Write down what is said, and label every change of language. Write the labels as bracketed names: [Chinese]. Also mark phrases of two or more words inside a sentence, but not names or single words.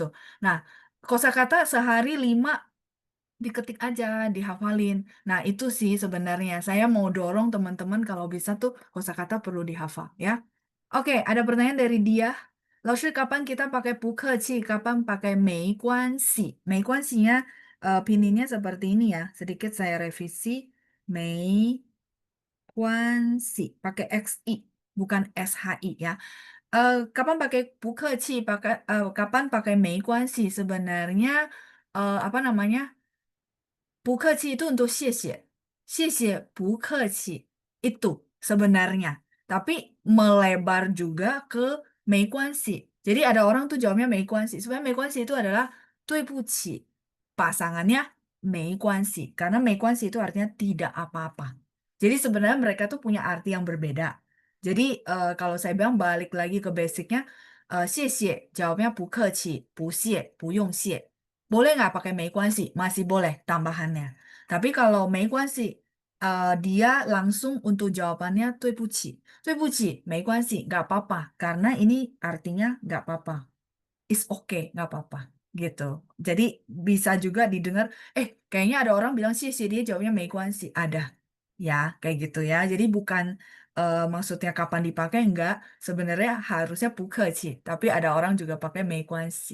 [Indonesian] Nah, kosakata sehari 5 diketik aja, dihafalin. Nah, itu sih sebenarnya saya mau dorong teman-teman kalau bisa tuh kosakata perlu dihafal ya. Oke, ada pertanyaan dari dia. Lalu kapan kita pakai 不客气, kapan pakai 没关系? 没关系nya pinginnya seperti ini ya. Sedikit saya revisi. [Chinese] 没关系, [Indonesian] pakai XI, bukan SHI ya. Kapan pakai 不客气, kapan pakai 没关系? Sebenarnya apa namanya? 不客气 itu untuk 谢谢. [Chinese] 谢谢 不客气 [Indonesian] itu sebenarnya. Tapi melebar juga ke 没关系. Jadi ada orang tuh jawabnya 没关系. Sebenarnya 没关系 itu adalah 对不起. Pasangannya 没关系. Karena 没关系 itu artinya tidak apa-apa. Jadi sebenarnya mereka tuh punya arti yang berbeda. Jadi kalau saya bilang balik lagi ke basicnya, [Chinese] 谢谢 jawabnya 不客气, 不谢, 不用谢. [Indonesian] Boleh nggak pakai 没关系? Masih boleh tambahannya. Tapi kalau 没关系, dia langsung untuk jawabannya 对不起. [Chinese] 对不起, 没关系, [Indonesian] nggak apa-apa. Karena ini artinya nggak apa-apa. [English] It's okay, [Indonesian] nggak apa-apa. gitu. Jadi bisa juga didengar, kayaknya ada orang bilang sih dia jawabnya 没关系, ada. Ya, kayak gitu ya. Jadi bukan maksudnya kapan dipakai enggak, sebenarnya harusnya 不客气, tapi ada orang juga pakai 没关系.